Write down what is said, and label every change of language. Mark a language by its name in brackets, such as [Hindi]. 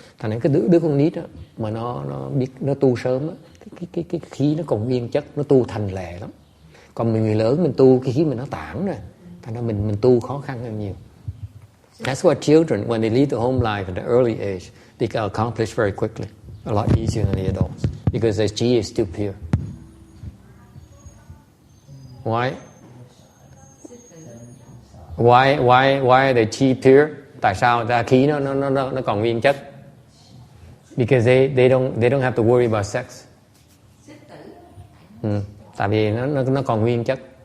[Vietnamese] Thành ra cái đứa con nít đó, mà nó biết nó tu sớm đó, cái khí nó còn nguyên chất, nó tu thành lệ lắm. Còn người lớn mình tu cái khí mình nó tản rồi, thành ra mình tu khó khăn hơn nhiều. [English] That's why children, when they lead the home life at an early age, they can accomplish very quickly, a lot easier than the adults, because their chi is still pure. Why are they chi pure? [Vietnamese] Tại sao ta khí nó còn nguyên chất? [English] Because they don't have to worry about sex. [Vietnamese] Tại vì nó còn nguyên chất.